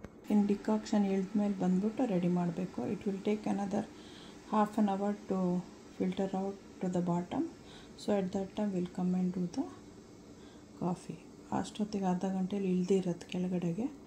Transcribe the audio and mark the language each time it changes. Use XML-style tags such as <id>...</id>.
<kn>ಇನ್ನು ಡಿಕಾಕ್ಷನ್ ಇಳಿದ್ಮೇಲೆ ಬಂದ್ಬಿಟ್ಟು ರೆಡಿ ಮಾಡಬೇಕು.</kn> <en>It will take another half an hour to filter out to the bottom. So at that time we'll come and do the coffee.</en> <kn>ಅಷ್ಟೊತ್ತಿಗೆ ಅರ್ಧ ಗಂಟೆಲಿ ಇಳಿದಿರುತ್ತೆ ಕೆಳಗಡೆಗೆ.</kn>